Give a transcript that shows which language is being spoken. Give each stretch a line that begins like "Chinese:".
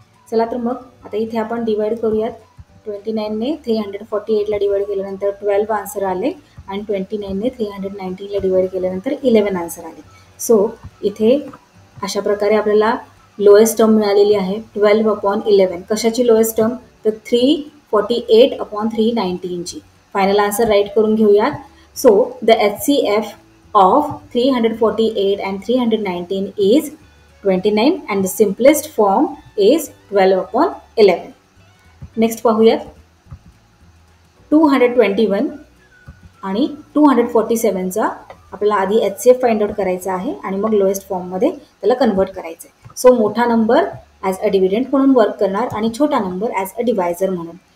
Marathi: चला तर मग आता इथे आपण डिवाइड करूयात. 29ने 348ला डिवाइड केल्यानंतर 12 आन्सर आले आणि 29ने 319ला डिवाइड केल्यानंतर 11 आन्सर आले. सो इथे अशा प्रकारे आपल्याला लोएस्ट टर्म मिळालेली आहे 12/11. कशाची लोएस्ट टर्म, तर 348/319ची. फायनल आन्सर राईट करून घेऊयात.
English: So the HCF of 348 and 319 is 29 and the simplest form is 12/11.
Marathi: Next पाहूयात 221 आणि 247चा आपल्याला आधी HCF फाइंड आउट करायचा आहे आणि मग लोएस्ट फॉर्ममध्ये त्याला कन्वर्ट करायचं आहे. सो मोठा नंबर ॲज अ डिव्हिडंट म्हणून वर्क करणार आणि छोटा नंबर ॲज अ डिवायझर म्हणून.